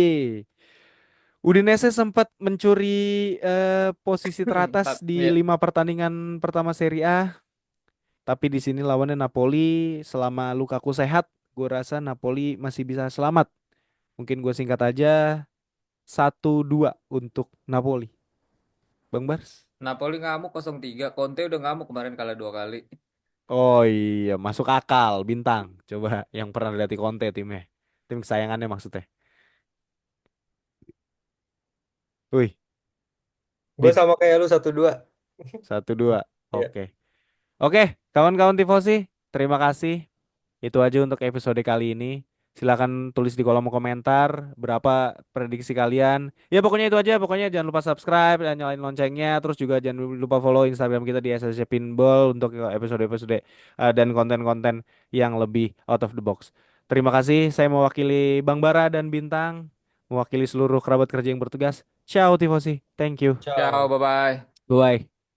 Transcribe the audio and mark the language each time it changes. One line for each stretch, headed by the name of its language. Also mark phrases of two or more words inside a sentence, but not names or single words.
Indonesian: Udinese sempat mencuri posisi teratas Empat, di ya. 5 pertandingan pertama Serie A, tapi di sini lawannya Napoli. Selama Lukaku sehat, gue rasa Napoli masih bisa selamat. Mungkin gue singkat aja 1-2 untuk Napoli. Bang Bars? Napoli ngamuk 0-3. Conte udah ngamuk kemarin kalah 2 kali. Oh iya, masuk akal bintang. Coba yang pernah lihat di Conte timnya. Tim kesayangannya maksudnya. Wih, Gue Bin, sama kayak lu 1-2. 1-2. Ya. Oke. Oke, kawan-kawan tifosi, terima kasih. Itu aja untuk episode kali ini. Silakan tulis di kolom komentar berapa prediksi kalian. Ya pokoknya itu aja. Pokoknya jangan lupa subscribe dan nyalain loncengnya. Terus juga jangan lupa follow Instagram kita di SSC Pinball untuk episode-episode dan konten-konten yang lebih
English: out of the box.
Indonesian: Terima kasih. Saya mewakili Bang Bara dan Bintang, mewakili seluruh kerabat kerja yang bertugas.
Italian: Ciao tifosi.
English: Thank you.
Italian: Ciao, Ciao.
English: bye-bye. Bye.